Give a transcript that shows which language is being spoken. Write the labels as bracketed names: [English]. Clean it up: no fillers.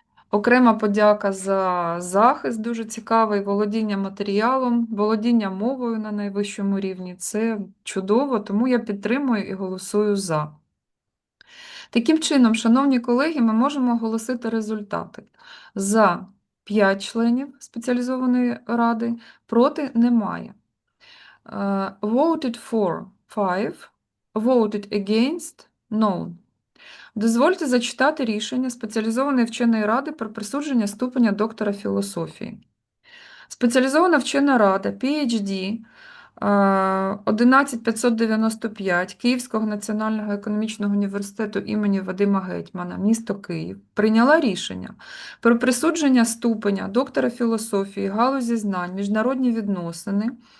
[Ukrainian] Окрема подяка за захист, дуже цікавий, володіння матеріалом, володіння мовою на найвищому рівні. Це чудово, тому я підтримую і голосую за. Таким чином, шановні колеги, ми можемо оголосити результати. За 5 членів спеціалізованої ради, проти немає. [English] Voted for 5, voted against none. [Ukrainian] Дозвольте зачитати рішення Спеціалізованої вченої ради про присудження ступеня доктора філософії. Спеціалізована вчена рада PhD 11595 Київського національного економічного університету імені Вадима Гетьмана, місто Київ, прийняла рішення про присудження ступеня доктора філософії, галузі знань, міжнародні відносини